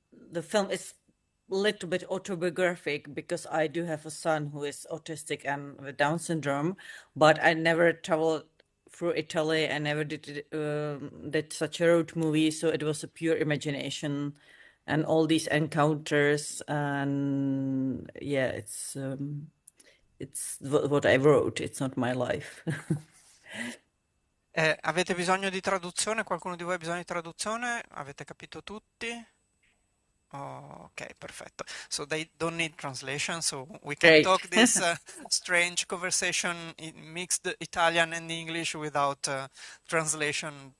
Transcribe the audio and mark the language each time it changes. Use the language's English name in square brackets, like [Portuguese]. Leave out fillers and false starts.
[English] The film is a little bit autobiographic because I do have a son who is autistic and with Down syndrome, but I never traveled through Italy. I never did such a road movie, so it was a pure imagination and all these encounters. And yeah, it's what I wrote. It's not my life. [Italian] Avete bisogno di traduzione? Qualcuno di voi ha bisogno di traduzione? Avete capito tutti? Okay, perfetto. [English] So they don't need translation, so we can Great. talk this strange conversation in mixed Italian and English without translation.